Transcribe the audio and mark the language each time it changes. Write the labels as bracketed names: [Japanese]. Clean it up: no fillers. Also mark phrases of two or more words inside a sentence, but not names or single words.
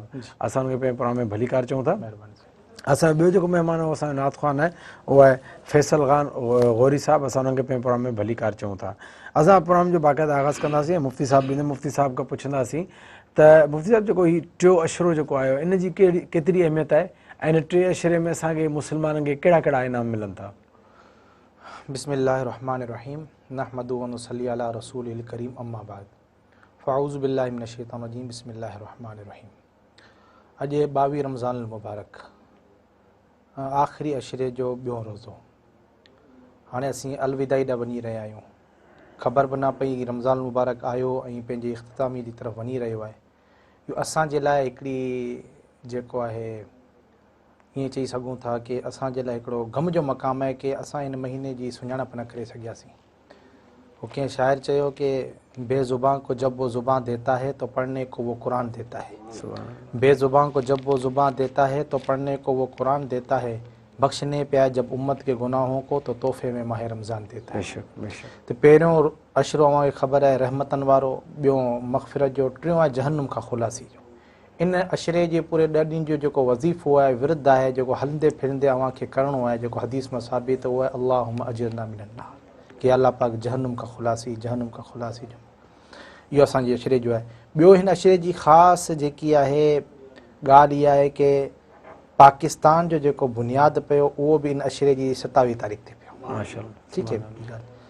[Sindhi] असां हुनखे पंहिंजे प्रोग्राम में भलीकार चऊं था। असां ॿियो जेको महिमान आहे असांजो नात ख़ान आहे, उहो आहे फैसल ख़ान ग़ौरी साहिबु। असां हुननि खे पंहिंजे प्रोग्राम में भलीकार चऊं था। असां प्रोग्राम जो बाक़ाइदा आगाज़ कंदासीं ऐं मुफ़्ती साहिबु ॾींदे मुफ़्ती साहिब खां पुछंदासीं त मुफ़्ती साहिबु जेको हीउ टियों अशरो जेको आयो इन जी केतिरी अहमियत आहे ऐं इन टे अशरे में असांखे मुस्लमाननि खे कहिड़ा कहिड़ा इनाम मिलनि था। [Arabic] بسم الله الرحمن الرحيم نحمده ونصلي على رسوله الكريم أما بعد فأعوذ بالله من الشيطان الرجيم بسم الله الرحمن الرحيم. [Sindhi] अॼु 22 रमज़ान मुबारक आख़िरी अशरे जो ॿियों रोज़ो। हाणे असीं अलविदाई ॾांहुं वञी रहिया आहियूं। ख़बर बि न पई रमज़ान मुबारक आयो ऐं पंहिंजी इख़्तितामी जी तरफ़ वञी रहियो आहे। इहो असांजे लाइ हिकिड़ी जेको आहे ईअं चई सघूं था कि असांजे लाइ हिकिड़ो ग़म जो मक़ामु आहे कि असां हिन महीने जी सुञाणप न करे सघियासीं। वो कंहिं शाइर चयो कि [Urdu] بے زباں کو جب وہ زباں دیتا ہے تو پڑھنے کو وہ قرآن دیتا ہے. بے زباں کو جب وہ زباں دیتا ہے تو پڑھنے کو وہ قرآن دیتا ہے. بخشنے پہ آئے جب امت کے گناہوں کو تو تحفے میں ماہ رمضان دیتا ہے. [Sindhi] त पहिरियों अशरो अव्हांखे ख़बर आहे रहमतनि वारो, ॿियों मग़फ़िरत जो, टियों आहे जहन्नुम खां ख़ुलासी जो। इन अशरे जे पूरे 10 ॾींहं जो जेको वज़ीफ़ो आहे, विर्द आहे, जेको हलंदे फिरंदे अव्हांखे करिणो आहे, जेको हदीस में साबित उहो आहे [Arabic] اللهم أجرنا من النار, [Sindhi] कि अल्लाह पाक जहन्नुम खां ख़ुलासी जो। इहो असांजे अशरे जो आहे। ॿियो हिन अशरे जी ख़ासि जेकी आहे ॻाल्हि इहा आहे कि पाकिस्तान जो जेको बुनियादु पियो उहो बि इन अशरे जी 27 तारीख़ ते पियो। माशाअल्लाह, ठीकु आहे।